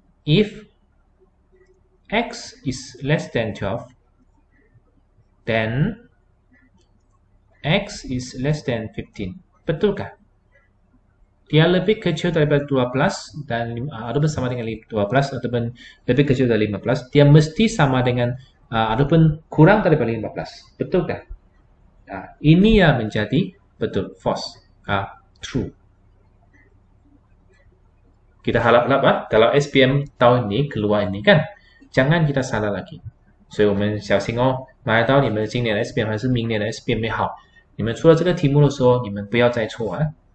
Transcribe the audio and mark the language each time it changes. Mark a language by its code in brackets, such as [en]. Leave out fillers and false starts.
[en] If X is less than 12, then X is less than 15. [ms] Betulkah? Dia lebih kecil daripada 12 dan ataupun sama dengan 12 ataupun lebih kecil dari 15, dia mesti sama dengan ataupun kurang daripada 15. Betulkah? Ini yang menjadi betul, false, true. Kita harap kalau SPM tahun ini keluar ini kan, jangan kita salah lagi. [zh] 所以我们小心哦，拿来到你们今年的 SPM 还是明年的 SPM 也好，你们出了这个题目的时候，你们不要再错啊。